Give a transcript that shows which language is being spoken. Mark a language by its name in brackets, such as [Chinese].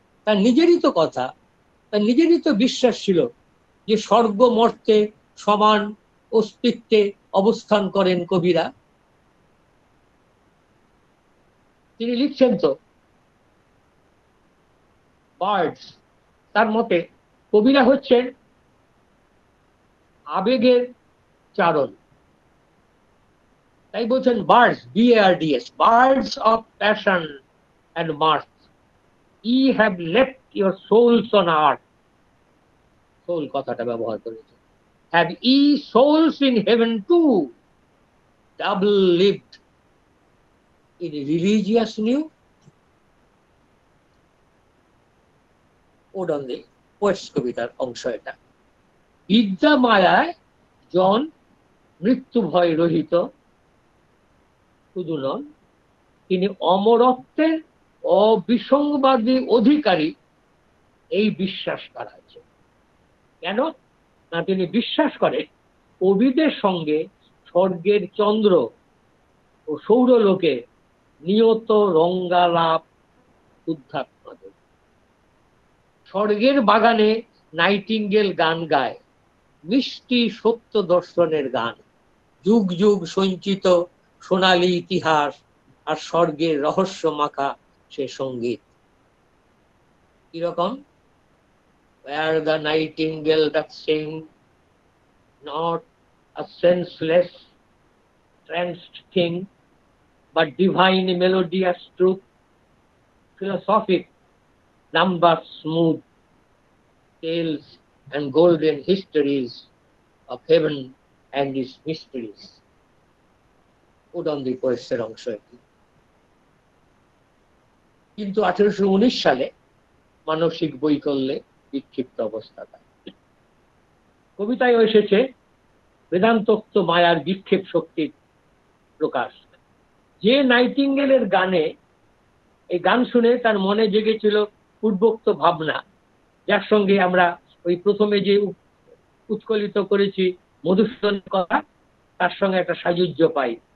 [Bangla] তার নিজেরই তো কথা, তার নিজেরই তো বিশ্বাস ছিল যে স্বর্গ মর্তে সমান অস্তিত্বে অবস্থান করেন কবিরা। তিনি লিখছেন তো বার্ডস, তার মতে কবিরা হচ্ছেন আবেগের চারণ। তাই বলছেন [English] bards, BARDS, bards of passion and mirth, ye have left your souls on earth, [Bangla] soul কথাটা ব্যবহার করেছে, [English] have ye souls in heaven too, double lived in religious new, Ode on the Poets [Bangla] কবিতার অংশ এটা। বিদ্যা মায়ায় জন মৃত্যু ভয় রহিত শুধু নন, তিনি অমরত্বের অবিসংবাদী অধিকারী, এই বিশ্বাস তার আছে। কেন না তিনি বিশ্বাস করেন কবিদের সঙ্গে স্বর্গের চন্দ্র ও সৌরলোকে নিয়ত রঙ্গালাপ উদ্ধার করে। স্বর্গের বাগানে নাইটিঙ্গেল গান গায়, মিষ্টি সত্য দর্শনের গান, যুগ যুগ সঞ্চিত সোনালী ইতিহাস আর স্বর্গের রহস্য মাখা সে সঙ্গীত। কিরকম? [English] Where the nightingale doth sing, not a senseless tranced thing, but divine melodious truth, philosophic, number smooth tales and golden histories of heaven and its mysteries. [Bangla] Ode on the Poets এর অংশ এটি। কিন্তু 1819 সালে মানসিক বৈকল্যে বিক্ষিপ্ত অবস্থা। কবিতায় এসেছে বেদান্তোক্ত মায়ার বিক্ষেপ শক্তির প্রকাশ। যে নাইটিঙ্গেলের গানে, এই গান শুনে তার মনে জেগেছিল পূর্বোক্ত ভাবনা, যার সঙ্গে আমরা ওই প্রথমে যে উৎকলিত করেছি মধুসূদনের কথা, তার সঙ্গে একটা সাযুজ্য পাই।